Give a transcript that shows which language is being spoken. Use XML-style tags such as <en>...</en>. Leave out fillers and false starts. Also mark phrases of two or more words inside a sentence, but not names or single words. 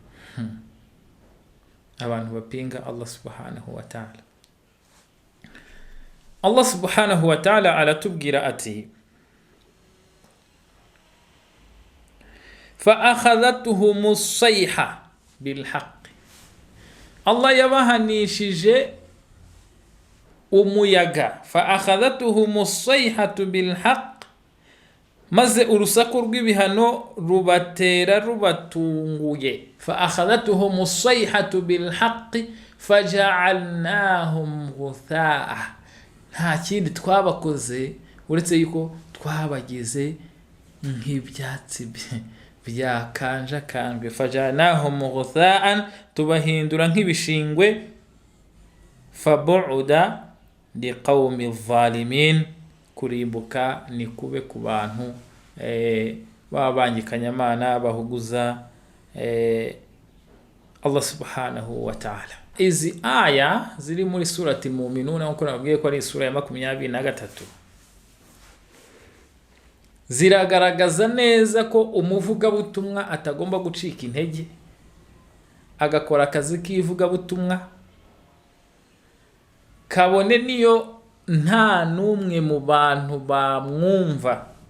<rw>abantu bapinga</rw> <ar>الله سبحانه وتعالى. الله سبحانه وتعالى</ar> <rw>aratubwira ati</rw> <ar>فَأَخَذَتْهُمُ الصَّيْحَةُ بِالْحَقِّ.</ar> <rw>Allah yabahanishije umuyaga.</rw> <ar>فَأَخَذَتْهُمُ الصَّيْحَةُ بِالْحَقِّ,</ar> <rw>maze urusaku rw'ibihano rubatera rubatunguye.</rw> <ar>فَأَخَذَتْهُمُ الصَّيْحَةُ بِالْحَقِّ فَجَعَلْنَاهُمْ غُثَاءً.</ar> <rw>nta kindi twabakoze uretse yuko twabagize nk'ibyatsi byakanjakanjwe.</rw> <ar>فَجَعَلْنَاهُمْ غُثَاءً,</ar> <rw>tubahindura nk'ibishingwe.</rw> <ar>فَبُعْدًا لِقَوْمِ الظَّالِمِينَ,</ar> <rw>kurimbuka ni kube ku bantu babangikanyamana bahuguza</rw> <ar>الله سبحانه وتعالى.</ar> <rw>Izi aya ziri muri surati Muminuna, nkuko nababwiye ko ari sura ya 23, ziragaragaza neza ko umuvugabutumwa atagomba gucika intege, agakora akazi k'ivugabutumwa, kabone niyo nta n'umwe mu bantu bamwumva.</rw>